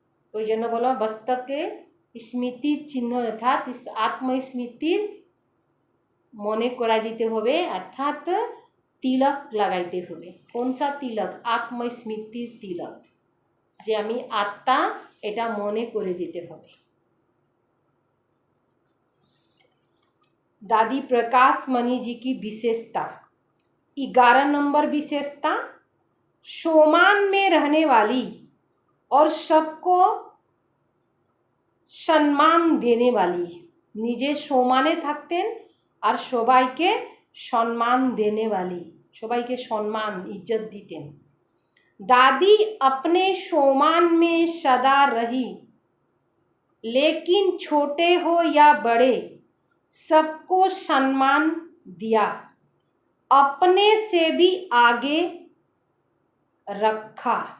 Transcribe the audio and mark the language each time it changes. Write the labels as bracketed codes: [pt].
[bn] তো ওই জন্য বলো মস্তকে স্মৃতির চিহ্ন, অর্থাৎ আত্মস্মৃতির মনে করাই দিতে হবে, অর্থাৎ তিলক লাগাইতে হবে। কোন সা তিলক, আত্মস্মৃতির তিলক, যে আমি আত্মা, এটা মনে করে দিতে হবে। [hi] दादी प्रकाश मणि जी की विशेषता, 11 नंबर विशेषता, सोमान में रहने वाली और सबको सम्मान देने वाली। [bn] নিজে সোমানে থাকতেন আর সবাইকে সম্মান देने वाली, সবাইকে সম্মান इज्जत দিতেন। [hi] दादी अपने सोमान में सदा रही, लेकिन छोटे हो या बड़े सबको सम्मान दिया, अपने से भी आगे रखा।